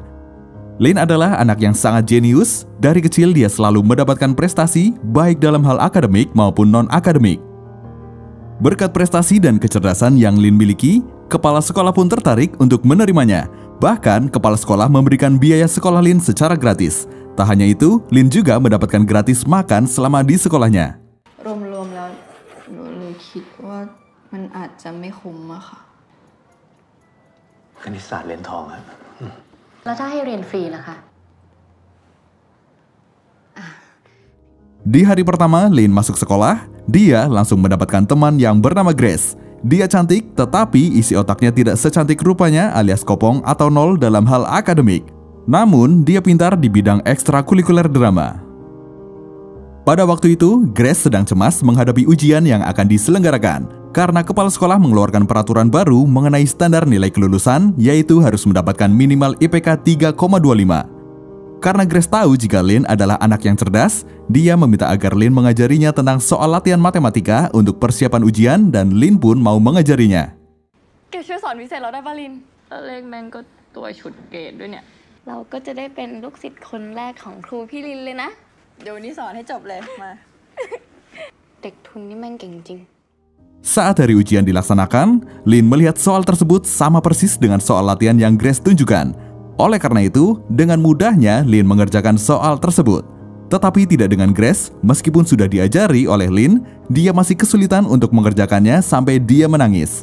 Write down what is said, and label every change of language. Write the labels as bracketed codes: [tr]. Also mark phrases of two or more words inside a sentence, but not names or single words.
[id] Lin adalah anak yang sangat jenius, dari kecil dia selalu mendapatkan prestasi baik dalam hal akademik maupun non-akademik. Berkat prestasi dan kecerdasan yang Lin miliki, kepala sekolah pun tertarik untuk menerimanya. Bahkan, kepala sekolah memberikan biaya sekolah Lin secara gratis. Tak hanya itu, Lin juga mendapatkan gratis makan selama di sekolahnya. [th] รวมๆแล้วหนูเลยคิดว่ามันอาจจะไม่คุ้มอะค่ะ คณิตศาสตร์เหรียญทองครับ แล้วถ้าให้เรียนฟรีล่ะคะ [id] Di hari pertama Lin masuk sekolah, dia langsung mendapatkan teman yang bernama Grace. Dia cantik, tetapi isi otaknya tidak secantik rupanya alias kopong atau nol dalam hal akademik. Namun, dia pintar di bidang ekstrakurikuler drama. Pada waktu itu, Grace sedang cemas menghadapi ujian yang akan diselenggarakan, karena kepala sekolah mengeluarkan peraturan baru mengenai standar nilai kelulusan, yaitu harus mendapatkan minimal IPK 3,25. Karena Grace tahu jika Lin adalah anak yang cerdas, dia meminta agar Lin mengajarinya tentang soal latihan matematika untuk persiapan ujian dan Lin pun mau mengajarinya. [th] แกช่วยสอนพิเศษเราได้ป่ะลินเลขแม่งก็ตัวฉุดเกรดด้วยเนี่ยเราก็จะได้เป็นลูกศิษย์คนแรกของครูพี่ลินเลยนะเดี๋ยววันนี้สอนให้จบเลยมา เด็กทุนนี่แม่งเก่งจริง [id] Saat hari ujian dilaksanakan, Lin melihat soal tersebut sama persis dengan soal latihan yang Grace tunjukkan. Oleh karena itu, dengan mudahnya Lin mengerjakan soal tersebut. Tetapi tidak dengan Grace, meskipun sudah diajari oleh Lin, dia masih kesulitan untuk mengerjakannya sampai dia menangis.